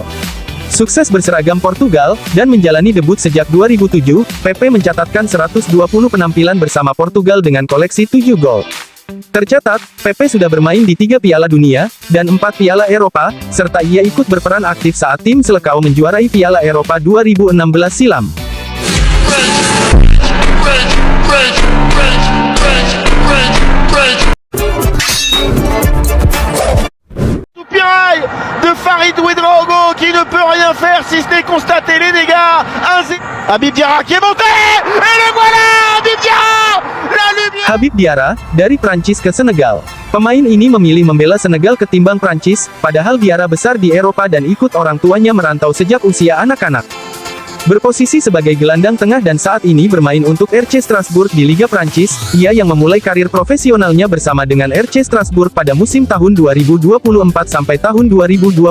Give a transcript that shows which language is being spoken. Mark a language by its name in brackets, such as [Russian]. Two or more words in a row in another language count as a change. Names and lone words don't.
[Indonesian] Sukses berseragam Portugal, dan menjalani debut sejak 2007, Pepe mencatatkan 120 penampilan bersama Portugal dengan koleksi 7 gol. Tercatat, Pepe sudah bermain di 3 Piala Dunia, dan 4 Piala Eropa, serta ia ikut berperan aktif saat tim Selecao menjuarai Piala Eropa 2016 silam. [French] De Farid Ouedraogo qui ne peut rien faire si ce n'est constater les dégâts. Habib Diarra qui est monté et le voilà, Habib Diarra, la lumière. [Indonesian] Habib Diarra, dari Prancis ke Senegal. Pemain ini memilih membela Senegal ketimbang Prancis, padahal Diarra besar di Eropa dan ikut orang tuanya merantau sejak usia anak-anak. Berposisi sebagai gelandang tengah dan saat ini bermain untuk RC Strasbourg di Liga Prancis, ia yang memulai karir profesionalnya bersama dengan RC Strasbourg pada musim tahun 2024 sampai tahun 2025.